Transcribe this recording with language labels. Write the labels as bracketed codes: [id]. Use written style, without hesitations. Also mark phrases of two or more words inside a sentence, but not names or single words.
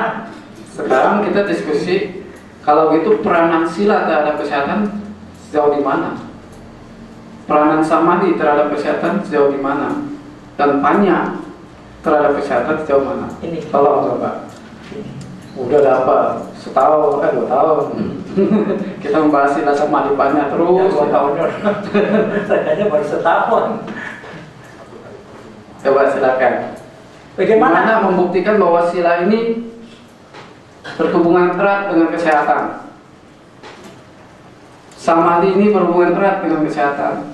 [id] Sekarang kita diskusi kalau gitu peranan sila terhadap kesehatan sejauh di mana? Peranan samadhi terhadap kesehatan sejauh di mana? Dan panya terhadap kesehatan sejauh mana? Ini. Tolong coba. Udah dapat setahun, 2 tahun. Kita membahas sila samadhi panya terus. Ya, 2 tahun. Kayaknya baru setahun. Coba silakan. Bagaimana membuktikan bahwa sila ini berhubungan erat dengan kesehatan? Samadhi ini berhubungan erat dengan kesehatan.